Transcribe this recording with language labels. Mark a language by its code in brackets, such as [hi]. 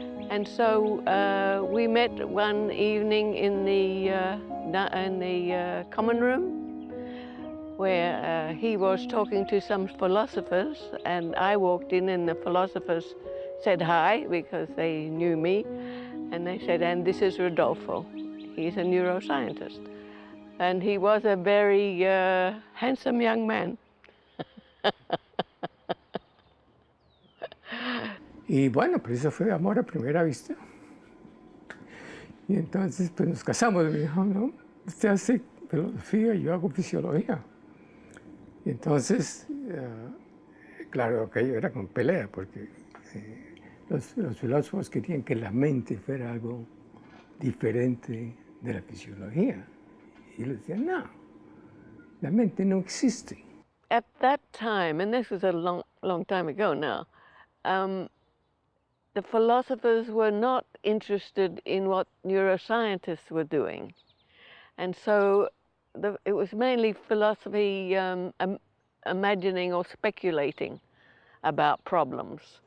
[en] And so we met one evening in the common room, where he was talking to some philosophers, and I walked in, and the philosophers said hi because they knew me, and they said, and this is Rodolfo. He's a neuroscientist. And he was a very handsome young man. [es] Y bueno, pues eso fue amor a primera vista. Y entonces pues nos casamos, me dijo, ¿no? Usted hace filosofía, yo hago fisiología. Y entonces, claro, aquello era con pelea, porque los filósofos querían que la mente fuera algo diferente de la fisiología. Y le decían, no, la mente no existe. [en] At that time, and this was a long time ago now, the philosophers were not interested in what neuroscientists were doing. And so it was mainly philosophy imagining or speculating about problems.